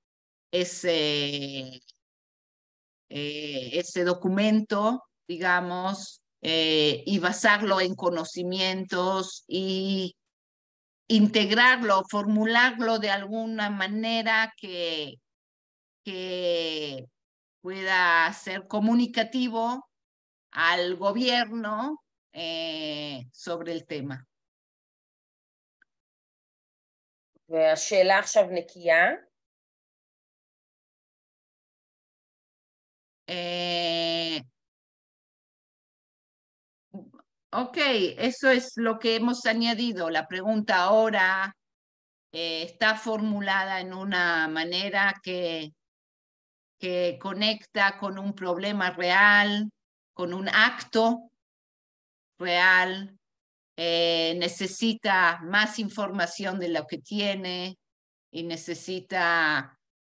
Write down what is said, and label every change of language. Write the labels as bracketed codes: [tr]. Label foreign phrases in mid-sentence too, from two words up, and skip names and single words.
[es] documento, digamos, y basarlo en conocimientos y integrarlo, formularlo de alguna manera que pueda ser comunicativo al gobierno sobre el tema. [he] והשאלה עכשיו נקייה. [es] Ok, eso es lo que hemos añadido. La pregunta ahora está formulada en una manera que conecta con un problema real, con un acto real, necesita más información de lo que tiene y necesita